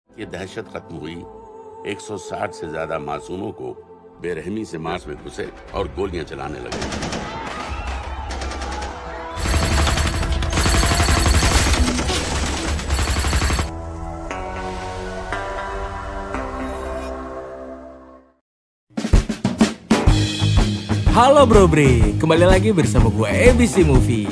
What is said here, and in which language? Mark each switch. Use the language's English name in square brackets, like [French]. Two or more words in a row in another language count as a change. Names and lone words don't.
[Hindi] दहशत खत्म हुई, 160 से ज्यादा मासूमों को बेरहमी से मांस में घुसे और गोलियां चलाने लगे। [Indonesian] Halo Bro Bre, kembali lagi bersama gue ABC Movie.